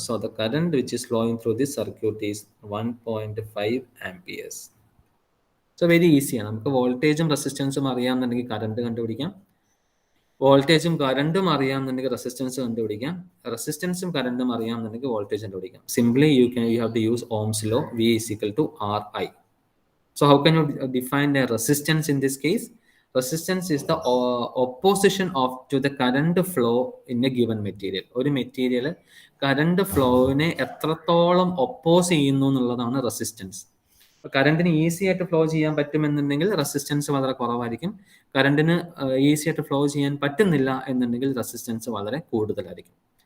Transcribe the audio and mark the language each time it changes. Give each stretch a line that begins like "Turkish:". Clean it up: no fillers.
English: So the current which is flowing through this circuit is 1.5 amperes. So very ഈസിയാണ്.
Malayalam: നമുക്ക് വോൾട്ടേജും റെസിസ്റ്റൻസും അറിയാമെന്നുണ്ടെങ്കിൽ current കണ്ടുപിടിക്കാം. വോൾട്ടേജും കറണ്ടും അറിയാമെന്നുണ്ടെങ്കിൽ റെസിസ്റ്റൻസ് കണ്ടുപിടിക്കാം. റെസിസ്റ്റൻസും കറണ്ടും അറിയാമെന്നുണ്ടെങ്കിൽ വോൾട്ടേജ് കണ്ടുപിടിക്കാം.
English: Simply you have to use Ohm's law. V is equal to R I. So how can you define a resistance in this case? Resistance is the opposition to the current flow in a given material.
Malayalam: ഒരു material current ഫ്ലോവിനെ എത്രത്തോളം oppose ചെയ്യുന്നു എന്നുള്ളതാണ് resistance. കറണ്ടിന് easy ആയിട്ട് flow ചെയ്യാൻ പറ്റുമെന്നുണ്ടെങ്കിൽ resistance വളരെ കുറവായിരിക്കും. കറണ്ടിന് easy ആയിട്ട് flow ചെയ്യാൻ പറ്റുന്നില്ല എന്നുണ്ടെങ്കിൽ റെസിസ്റ്റൻസ് വളരെ കൂടുതലായിരിക്കും.